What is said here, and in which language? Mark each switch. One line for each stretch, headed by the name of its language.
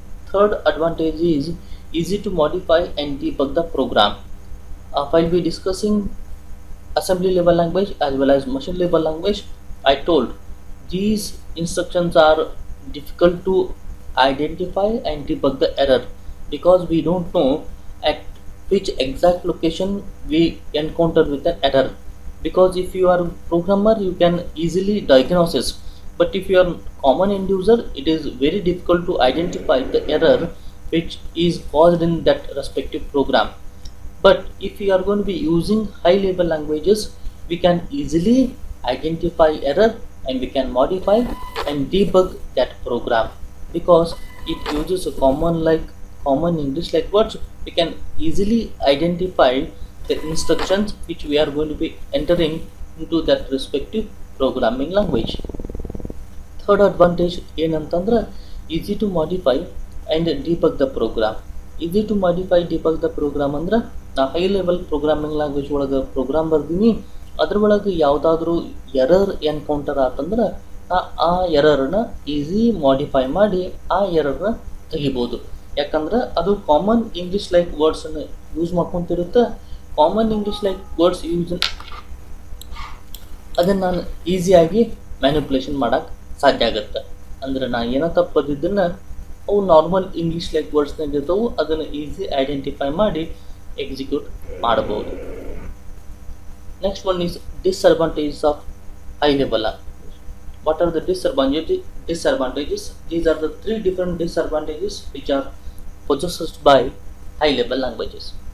English: Third advantage is easy to modify and debug the program. While we discussing assembly level language as well as machine level language, I told these instructions are difficult to identify and debug the error because we don't know at which exact location we encounter with an error. Because if you are a programmer you can easily diagnose it, but if you are common end user it is very difficult to identify the error which is caused in that respective program. But if we are going to be using high level languages we can easily identify error and we can modify and debug that program because it uses a common English like words. We can easily identify the instructions which we are going to be entering into that respective programming language. Third advantage
Kannada: ಏನಂತಂದ್ರೆ
English: easy to modify and debug the program. Easy to modify debug the program
Kannada: ಅಂದ್ರೆ ನಾ high level programming language ಒಳಗೆ program ಬರ್ದೀನಿ, ಅದ್ರೊಳಗೆ ಯಾವುದಾದ್ರೂ error encounter ಆತಂದ್ರೆ ಆ ಎರರ್ನ easy modify ಮಾಡಿ ಆ ಎರರ್ನ ತೆಗಿಬೋದು. ಯಾಕಂದ್ರೆ ಅದು common English like ವರ್ಡ್ಸನ್ನು use ಮಾಡ್ಕೊತಿರುತ್ತೆ. Common English like words use ಅದನ್ನು ನಾನು ಈಸಿಯಾಗಿ ಮ್ಯಾನಿಪುಲೇಷನ್ ಮಾಡೋಕ್ಕೆ ಸಾಧ್ಯ ಆಗುತ್ತೆ. ಅಂದರೆ ನಾನು ಏನೋ ತಪ್ಪು ಬರೆದಿದ್ದನ್ನು ಅವು ನಾರ್ಮಲ್ ಇಂಗ್ಲೀಷ್ ಲೈಕ್ ವರ್ಡ್ಸ್ನಾಗ ಇರ್ತಾವು, ಅದನ್ನು ಈಸಿ ಐಡೆಂಟಿಫೈ ಮಾಡಿ ಎಕ್ಸಿಕ್ಯೂಟ್ ಮಾಡಬಹುದು.
English: Next one is disadvantages of high level language. What are the disadvantages? These are the three different disadvantages which are possessed by high level languages.